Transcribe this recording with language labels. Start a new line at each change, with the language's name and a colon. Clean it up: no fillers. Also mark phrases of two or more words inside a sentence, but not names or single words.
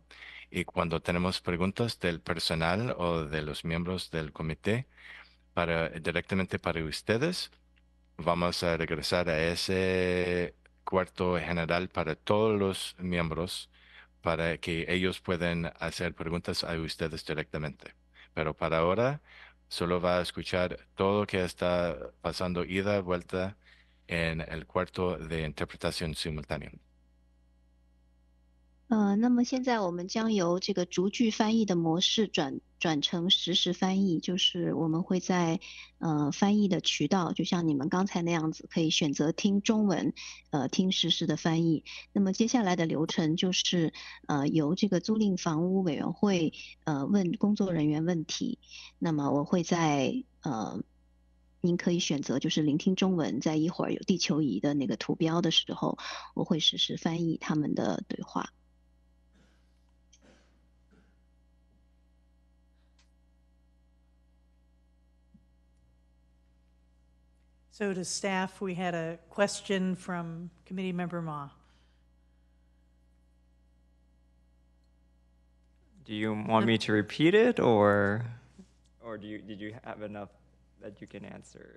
Spanish: Y cuando tenemos preguntas del personal o de los miembros del comité directamente para ustedes, vamos a regresar a ese cuarto general para todos los miembros para que ellos puedan hacer preguntas a ustedes directamente. Pero para ahora solo va a escuchar todo lo que está pasando ida y vuelta en el cuarto de interpretación simultánea.
Chinese: 那么现在我们将由这个逐句翻译的模式转成实时翻译，就是我们会在翻译的渠道，就像你们刚才那样子，可以选择听中文，听实时的翻译。那么接下来的流程就是由这个租赁房屋委员会问工作人员问题，那么我会在您可以选择就是聆听中文，在一会儿有地球仪的那个图标的时候，我会实时翻译他们的对话。
English: So to staff, we had a question from Committee Member Ma. Do you want me to repeat it, or did you have enough that you can answer?